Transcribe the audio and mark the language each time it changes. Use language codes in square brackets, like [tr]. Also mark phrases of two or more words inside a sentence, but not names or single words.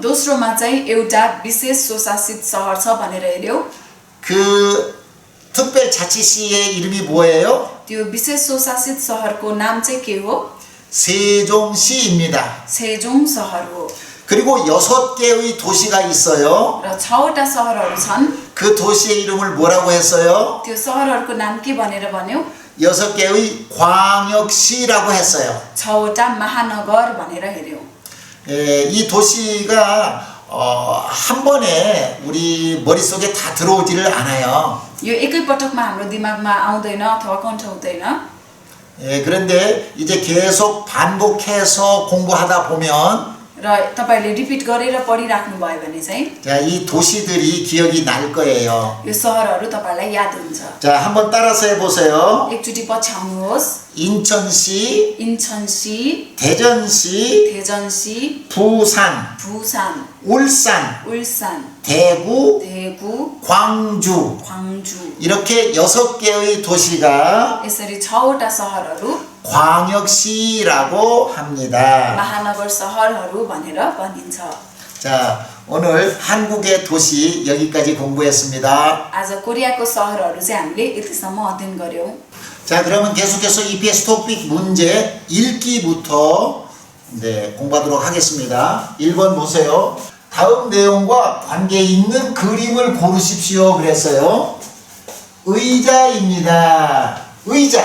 [ne] दोस्रोमा चाहिँ एउटा विशेष स्वशासित सहर छ भनेर हेर्यौं [ko] 그 특별자치시의 이름이 뭐예요? [ne] त्यो विशेष स्वशासित सहरको नाम चाहिँ के हो [ko] 세종시입니다. [ne] सेजोङ सहर हो [ko] 그리고 6개의 도시가 있어요. [ne] र 6वटा सहरहरू छन् [ko] 그 도시의 이름을 뭐라고 했어요? [ne] त्यो सहरहरूको नाम के भनेर भन्यौ [ko] 6개의 광역시라고 했어요. [ne] 6वटा महानगर भनेर हेर्यौं [ko] 이 도시가 한 번에 우리 머릿속에 다 들어오지를 않아요. [ne] यो एकै पटकमा हाम्रो दिमागमा आउँदैन अथवा कण्ठ हुँदैन [ko] 그런데 이제 계속 반복해서 공부하다 보면 [ne] र तपाईहरुले रिपिट गरेर पढिराख्नु भयो भने चाहिँ [ko] 자, 이 도시들이 기억이 날 거예요. [ne] यो सहरहरू तपाईलाई याद हुन्छ [ko] 자, 한번 따라서 해보세요. [ne] एकचोटी पछ्याउनुहोस् [ko] 인천시, 인천시, 대전시, 대전시, 부산, 부산, 울산, 울산, 대구, 대구, 광주 광주 이렇게 6개의 도시가 [ne] यसरी 6वटा सहरहरू [ko] 광역시라고 합니다. [ne] महानगर सहरहरू भनेर भनिन्छ [ko] 자, 오늘 한국의 도시 여기까지 공부했습니다. [ne] आज कोरियाको सहरहरू चाहिँ हामीले यतिसम्म अध्ययन गर्यौं [ko] 자, 그러면 계속해서 EPS 토픽 문제 읽기부터 공부하도록 하겠습니다. 1번 보세요. 다음 내용과 관계 있는 그림을 고르십시오. 그랬어요. 의자입니다. 의자.